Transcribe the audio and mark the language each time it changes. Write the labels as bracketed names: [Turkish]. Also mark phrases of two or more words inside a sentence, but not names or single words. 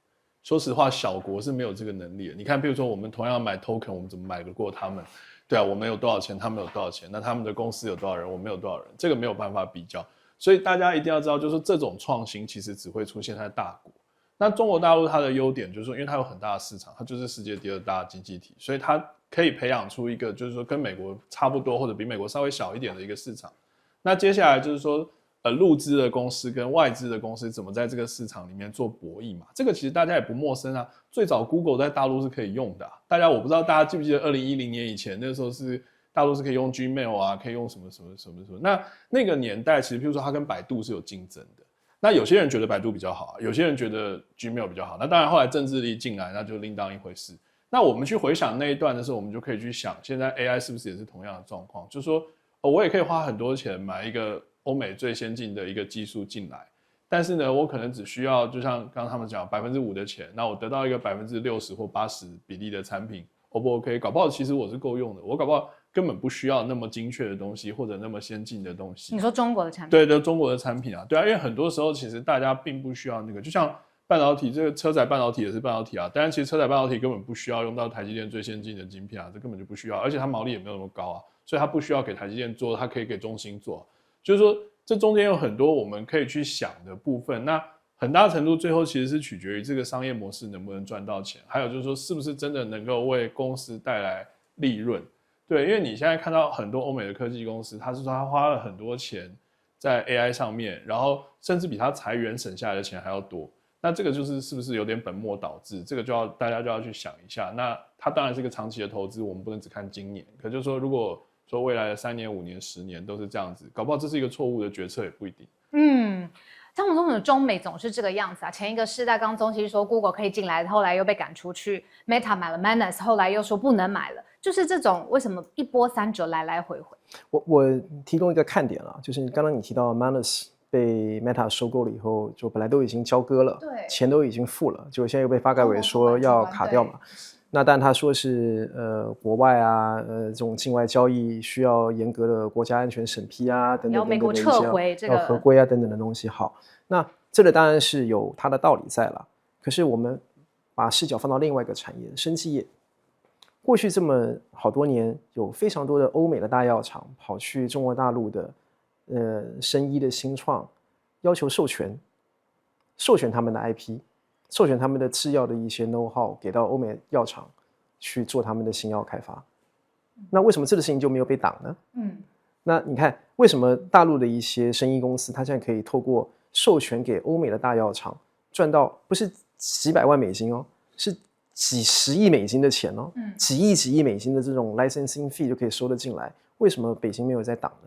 [Chinese] 說實話，小國是沒有這個能力的。你看，比如說我們同樣買 token， 我們怎麼買得過他們？對啊，我們有多少錢，他們有多少錢？那他們的公司有多少人，我們有多少人？這個沒有辦法比較。所以大家一定要知道，就是說這種創新其實只會出現在大國。那中國大陸它的優點就是說，因為它有很大的市場，它就是世界第2大經濟體，所以它可以培養出一個就是說跟美國差不多或者比美國稍微小一點的一個市场。那接下來就是說陸資的公司跟外資的公司怎麼在這個市場裡面做博弈嘛，這個其實大家也不陌生啊。最早 Google 在大陸是可以用的啊，我不知道大家記不記得2010年以前，那時候是大陸是可以用 Gmail 啊，可以用什麼什么什么什么。那個年代其實譬如說它跟百度是有競爭的，那有些人覺得百度比較好，有些人覺得 Gmail 比較好，那當然後來政治力進來，那就另當一回事。那我們去回想那一段的時候，我們就可以去想，現在 AI 是不是也是同樣的狀況？就是說，我也可以花很多錢買一個歐美最先進的一個技術進來，但是呢，我可能只需要就像剛剛他們講5%的錢，那我得到一個60%或80%比例的產品 ，O 不 OK？搞不好其實我是夠用的，我搞不好根本不需要那麼精確的東西或者那麼先進的東西。你說中國的產品？對的，中國的產品啊，對啊，因為很多時候其實大家並不需要那個，就像半導體，這個車載半導體也是半導體啊，當然其實車載半導體根本不需要用到台積電最先進的晶片啊，這根本就不需要，而且它毛利也沒有那麼高啊，所以它不需要給台積電做，它可以給中芯做。就是說，這中間有很多我們可以去想的部分，那很大程度最後其實是取決於這個商業模式能不能賺到錢，還有就是說是不是真的能夠為公司帶來利潤。對，因為你現在看到很多歐美的科技公司，他是說他花了很多錢在 AI 上面，然後甚至比他裁員省下來的錢還要多。那這個就是是不是有點本末倒置？這個大家就要去想一下。那它當然是一個長期的投資，我們不能只看今年。可就是說，如果說未來的3年、5年、10年都是這樣子，搞不好這是一個錯誤的決策也不一定。張總統的中美總是這個樣子啊。前一個世代剛中期說 Google 可以進來，後來又被趕出去 ，Meta 買了 Manus， 後來又說不能買了，就是這種為什麼一波三折來來回回？我提供一個看點啊，就是剛剛你提到 Manus 被 Meta 收購了以後，就本來都已經交割了，對，錢都已經付了，結果現在又被發改委說要卡掉嘛。那但他說是國外啊，這種境外交易需要嚴格的國家安全審批啊，等等要美国撤回这个要合規啊等等的東西。好，那這個當然是有它的道理在了。可是我們把視角放到另外一個產業，生技業，過去這麼好多年，有非常多的歐美的大藥廠跑去中國大陸的生醫的新創，要求授權他們的 IP。授權他們的製藥的一些 know-how 給到歐美藥廠去做他們的新藥開發，那為什麼這個事情就沒有被擋呢？那你看為什麼大陸的一些生醫公司，它現在可以透過授權給歐美的大藥廠賺到不是幾百萬美金哦，是幾十億美金的錢哦，幾億美金的這種 [English] licensing fee [Chinese] 就可以收得進來，為什麼北京沒有在擋呢？